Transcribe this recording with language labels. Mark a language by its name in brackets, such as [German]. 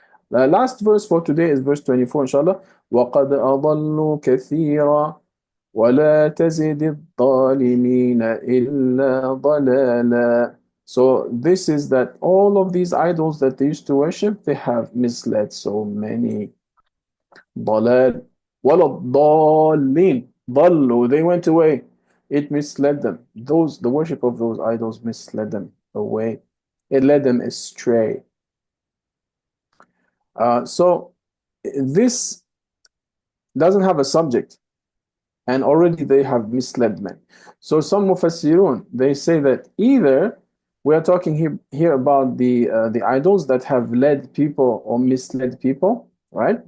[English] The last verse for today is verse 24, inshallah. [Arabic] وَقَدْ أَضَلُّوا كَثِيرًا وَلَا تَزِدِ الظَّالِمِينَ إِلَّا ضَلَالًا. [English] So this is that all of these idols that they used to worship, they have misled so many. [Arabic] ضلال ولا الضالين ضلوا, [English] they went away. It misled them. The worship of those idols misled them away. It led them astray. So this doesn't have a subject, and already they have misled men. So some mufassirun, they say that either we are talking here about the idols that have led people or misled people, right?